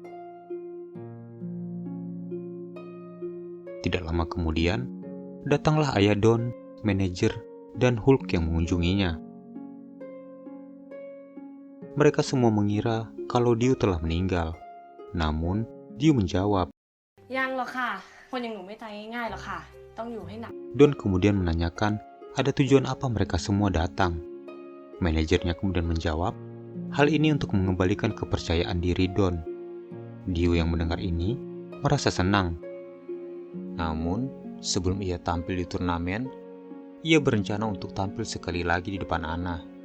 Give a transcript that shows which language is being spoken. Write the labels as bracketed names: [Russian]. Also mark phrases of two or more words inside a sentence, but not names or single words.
[Indonesian] Tidak lama kemudian, datanglah ayah Don, manajer, dan Hulk yang mengunjunginya. Mereka semua mengira kalau Diu telah meninggal. Namun, Diu menjawab. [Thai] ยังหรอกค่ะคนอย่างหนูไม่ตายง่ายๆหรอกค่ะต้องอยู่ให้หนัก [Indonesian] Don kemudian menanyakan ada tujuan apa mereka semua datang. Manajernya kemudian menjawab, hal ini untuk mengembalikan kepercayaan diri Don. Diu yang mendengar ini merasa senang. Namun, sebelum ia tampil di turnamen, ia berencana untuk tampil sekali lagi di depan Anna.